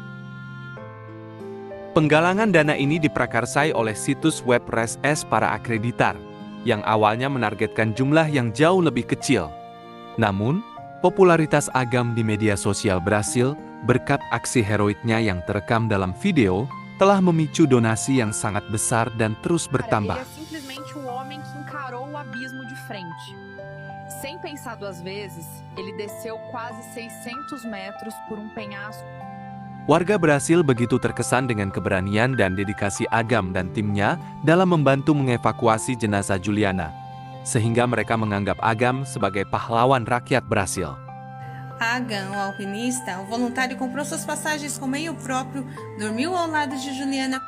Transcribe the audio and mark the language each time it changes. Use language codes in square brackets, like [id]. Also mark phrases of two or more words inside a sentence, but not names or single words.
[id] Penggalangan dana ini diprakarsai oleh situs web ResS para akreditar, yang awalnya menargetkan jumlah yang jauh lebih kecil. Namun, popularitas Agam di media sosial Brasil berkat aksi heroiknya yang terekam dalam video telah memicu donasi yang sangat besar dan terus bertambah. [pt] Ele é simplesmente o homem que encarou o abismo de frente. Sem pensar duas vezes, ele desceu quase 600 metros por penhasco. [id] Warga Brasil begitu terkesan dengan keberanian dan dedikasi Agam dan timnya dalam membantu mengevakuasi jenazah Juliana, sehingga mereka menganggap Agam sebagai pahlawan rakyat Brasil. [pt] Agam, o alpinista, o voluntário comprou suas passagens com meio próprio, dormiu ao lado de Juliana.